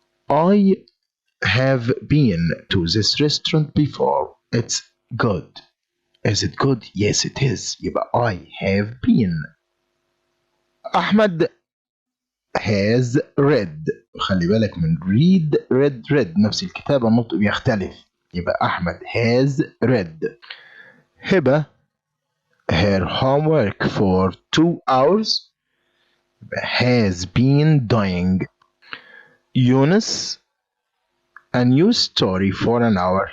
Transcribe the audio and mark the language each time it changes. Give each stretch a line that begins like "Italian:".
English: I have been to this restaurant before. It's good. Is it good? Yes it is.
Arabic: يبقى
English: I have been. أحمد has read.
Arabic: خلي بالك من read نفس الكتابة النطق بيختلف. يبقى
English: أحمد has read. هبة her homework for 2 hours. has been doing. يونس a new story for an hour.